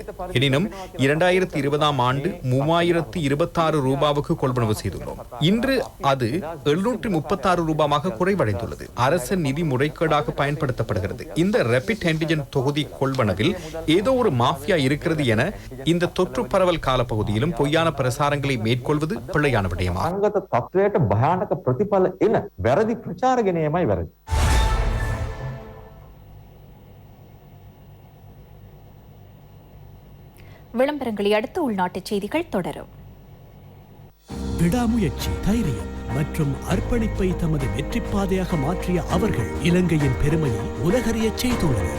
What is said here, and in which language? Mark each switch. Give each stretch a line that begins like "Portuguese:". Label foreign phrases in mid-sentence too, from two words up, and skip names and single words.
Tamil: எனினும் 2020ஆம் ஆண்டு 3026 ரூபாவுக்கு கொள்வனவு செய்துள்ளோம். இன்று அது 736 ரூபாயாக குறைவடைந்துள்ளது. அரசு நிதி முறைகேடாக பயன்படுத்தப்படுகிறது. இந்த
English: rapid antigen
Tamil: தொகுதி கொள்வனவில் ஏதோ ஒரு மாஃபியா இருக்கிறது என இந்த தொற்று பரவல் காலப்பகுதியிலும் பொய்யான பிரசாரங்களை மேற்கொள்வது பிழையான விடயமா?
Sinhala: සංගත තත්වයට භයානක ප්‍රතිඵල එන වැරදි ප්‍රචාර ගෙනීමයි වැරදි.
Tamil: விளம்பரங்களை அடுத்து உள்நாட்டுச் செய்திகள் தொடரும். விடாமுயற்சி, தைரியம் மற்றும் அர்ப்பணிப்பை தமது வெற்றி பாதையாக மாற்றிய அவர்கள் இலங்கையின் பெருமையை உலகறியச் செய்துள்ளனர்.